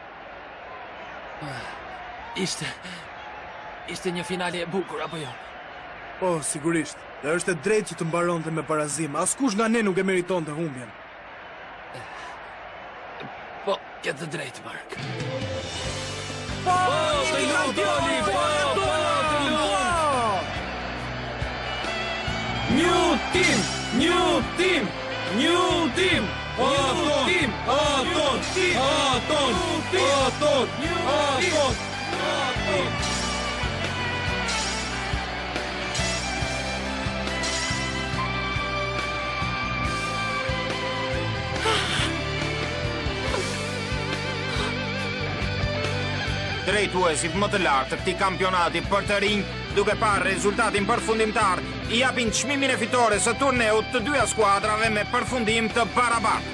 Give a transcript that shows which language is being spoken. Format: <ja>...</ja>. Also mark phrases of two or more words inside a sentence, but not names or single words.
<sq>Ishte një finale e bukur, apo jo? Po, sigurisht. Dhe është e drejtë që të mbaronte me barazim. Askush nga ne nuk e meriton të humbjen. Po, ke të drejtë, Mark. Po, të lutë, Oli! Po, të lutë!</sq> <en>New team! New team! New team! Aton! Aton! Aton! Aton! Aton!</en> <sq>Drejtuesit më të lartë të këtij kampionati për të rinj, duke parë rezultatin përfundimtar, i japin çmimin e fitores së turneut të dyja skuadrave me përfundim të barabartë.</sq>